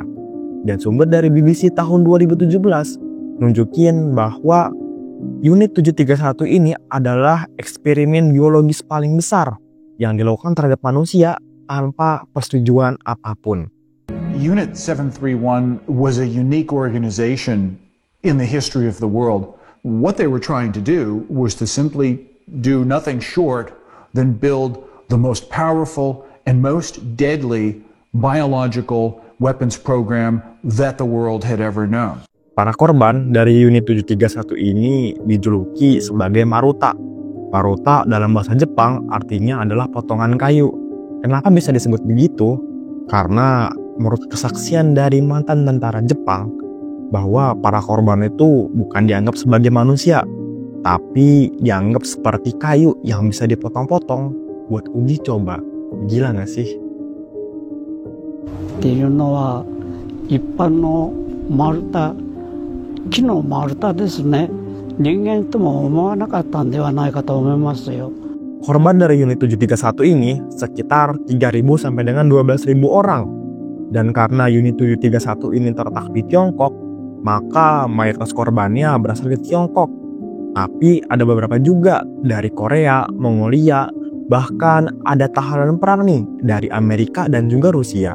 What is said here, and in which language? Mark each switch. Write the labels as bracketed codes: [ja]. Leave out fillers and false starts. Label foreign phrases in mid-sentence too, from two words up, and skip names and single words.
[id] Dan sumber dari BBC tahun 2017 nunjukin bahwa Unit 731 ini adalah eksperimen biologis paling besar yang dilakukan terhadap manusia tanpa persetujuan apapun. [en] Unit 731 was a unique organization in the history of the world. What they were trying to do was to simply do nothing short than build the most powerful and most deadly biological weapons program that the world had ever known. [id] Para korban dari Unit 731 ini dijuluki sebagai Maruta. Maruta dalam bahasa Jepang artinya adalah potongan kayu. Kenapa bisa disebut begitu? Karena menurut kesaksian dari mantan tentara Jepang, bahwa para korban itu bukan dianggap sebagai manusia, tapi dianggap seperti kayu yang bisa dipotong-potong buat uji coba. Gila gak sih? [ja] っていうのは一般の丸太、木の丸太ですね。人間とも思わなかったんではないかと思いますよ。 [id] Korban dari Unit 731 ini sekitar 3.000 sampai dengan 12.000 orang. Dan karena Unit 731 ini terletak di Tiongkok, maka mayoritas korbannya berasal dari Tiongkok. Tapi ada beberapa juga dari Korea, Mongolia, bahkan ada tahanan perang nih dari Amerika dan juga Rusia.